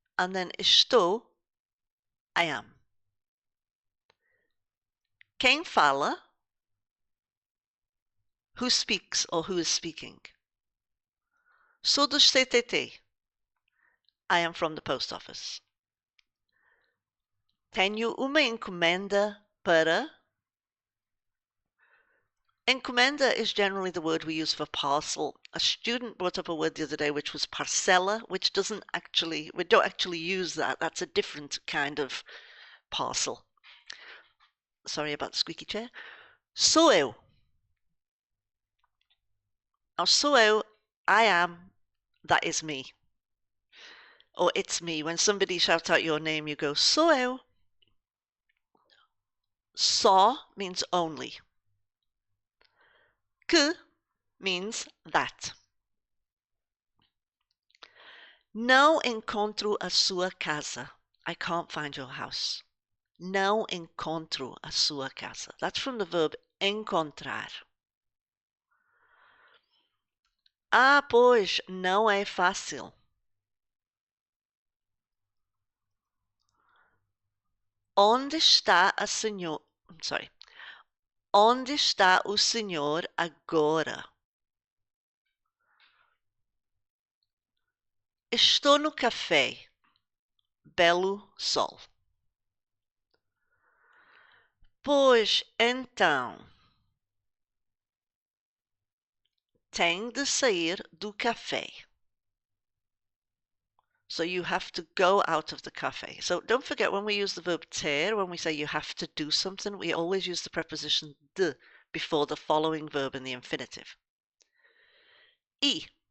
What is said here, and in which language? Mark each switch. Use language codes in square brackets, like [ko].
[en] And then estou, I am. [pt] Quem fala, [en] who speaks or who is speaking. [pt] Sou do CTT, [en] I am from the post office. [pt] Tenho uma encomenda para. [en] Encomenda is generally the word we use for parcel. A student brought up a word the other day which was parcela, which we don't actually use that. That's a different kind of parcel. Sorry about the squeaky chair. [pt] Sou eu. [en] Now, [pt] sou eu, [en] I am, that is me. Or it's me. When somebody shouts out your name, you go, [pt] sou eu. [en] Só means only. Que means that. [pt] Não encontro a sua casa. [en] I can't find your house. [pt] Não encontro a sua casa. [en] That's from the verb encontrar. [pt] Ah, pois, não é fácil. Onde está a senhor... [en] Sorry. [pt] Onde está o senhor agora? Estou no café. Belo sol. Pois então, tem de sair do café. [en] So you have to go out of the cafe. So don't forget when we use the verb ter, when we say you have to do something, we always use the preposition de before the following verb in the infinitive. E.